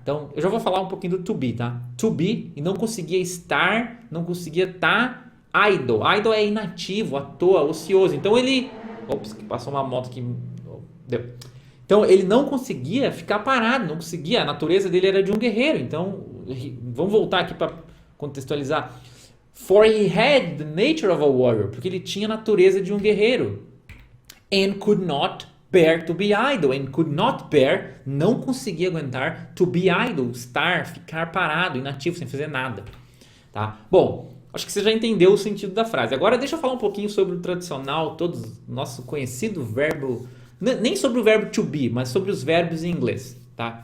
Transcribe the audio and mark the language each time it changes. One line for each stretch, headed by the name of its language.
Portuguese: Então, eu já vou falar um pouquinho do to be, tá? To be, e não conseguia estar, não conseguia estar idle. Idle é inativo, à toa, ocioso. Então, ele... Ops, passou uma moto aqui. Deu. Então, ele não conseguia ficar parado, não conseguia. A natureza dele era de um guerreiro. Então, vamos voltar aqui para contextualizar.
English: For he had the nature of a warrior.
Portuguese: Porque ele tinha a natureza de um guerreiro.
English: And could not bear to be idle. And could not bear,
Portuguese: não conseguia aguentar,
English: to be idle,
Portuguese: estar, ficar parado, inativo, sem fazer nada. Tá? Bom, acho que você já entendeu o sentido da frase. Agora deixa eu falar um pouquinho sobre o tradicional, nosso conhecido verbo, nem sobre o verbo to be, mas sobre os verbos em inglês. Tá?